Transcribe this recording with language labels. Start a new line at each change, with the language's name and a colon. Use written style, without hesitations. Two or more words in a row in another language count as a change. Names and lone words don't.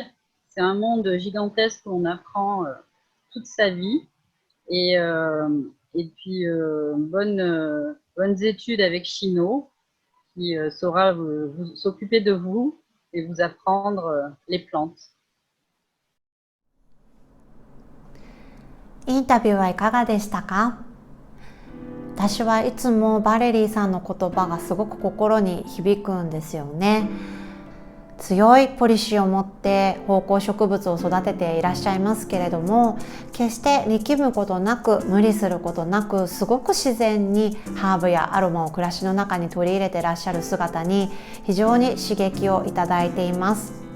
French: C'est un monde gigantesque où on apprend toute sa vie. Et, euh, et puis, bonnes études avec Chino, qui saura s'occuper de vous et vous apprendre les plantes.
Japanese: インタビューはいかがでしたか？私はいつもバレリーさんの言葉がすごく心に響くんですよね。強いポリシーを持って芳香植物を育てていらっしゃいますけれども、決して力むことなく無理することなく、すごく自然にハーブやアロマを暮らしの中に取り入れていらっしゃる姿に非常に刺激をいただいています。